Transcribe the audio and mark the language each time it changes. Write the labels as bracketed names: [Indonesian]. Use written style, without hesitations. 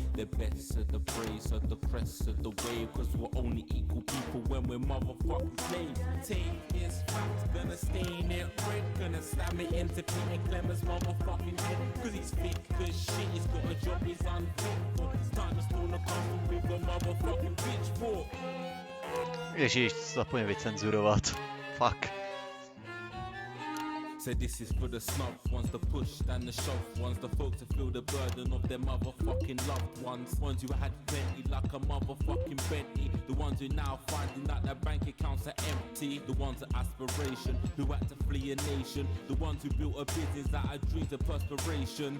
[English] The best of the praise, of the crest of the wave, cause we're only equal people when we're motherfucking slaves. Take this fact, gonna stain it red, gonna slam it into Peter Clemens' motherfucking head, cause he's thick as shit, he's got a job he's unfit for. It's time to stone a castle with a motherfucking pitchfork. [Czech] Ježíš, zapomněl vycenzurovat. [English] Fuck. So this is for the snub ones, the push and the shove ones, the folks that feel the burden of their motherfucking loved ones who had plenty like a motherfucking Bentley, the ones who now finding that their bank accounts are empty, the ones of aspiration who had to flee a nation, the ones who built a business out of dreams of perspiration.